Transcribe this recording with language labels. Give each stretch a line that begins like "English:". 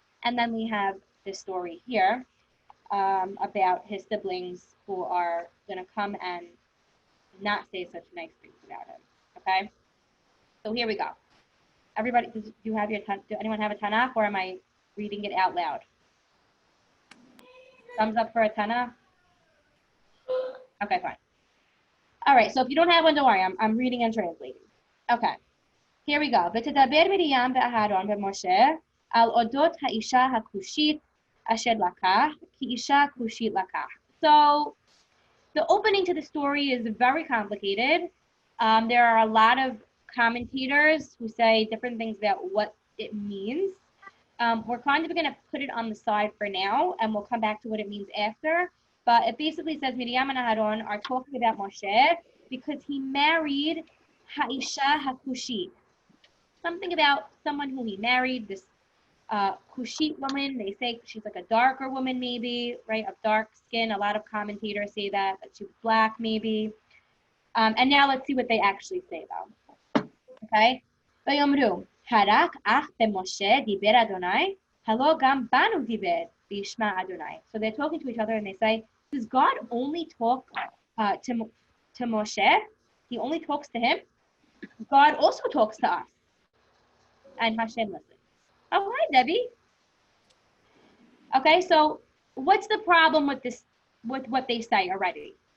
English: And then we have this story here about his siblings who are going to come and not say such nice things about him. Okay? So here we go. Everybody, do anyone have a Tanakh, or am I reading it out loud? Thumbs up for a Tanakh? Okay, fine. All right, so if you don't have one, don't worry. I'm reading and translating. Okay, here we go.
Hebrew: ותדבר מרים ואהרון ומשה על אודות האישה הכושית אשר לקח, כי אישה כושית לקח.
English: So the opening to the story is very complicated. There are a lot of commentators who say different things about what it means. We're kind of going to put it on the side for now, and we'll come back to what it means after. But it basically says Miriam and Aharon are talking about Moshe because he married Ha'isha HaKushit. Something about someone who he married, this Kushit woman. They say she's like a darker woman maybe, right, of dark skin. A lot of commentators say that she was black maybe. And now let's see what they actually say though. Okay?
Hebrew: ויאמרו, הרק אך במשה דיבר אדוני, הלא גם בנו דיבר וישמע אדוני.
English: So they're talking to each other and they say, does God only talk to Moshe? He only talks to him? God also talks to us. And Hashem listens. Oh, hi, Debbie. Okay, so what's the problem with this, with what they say already?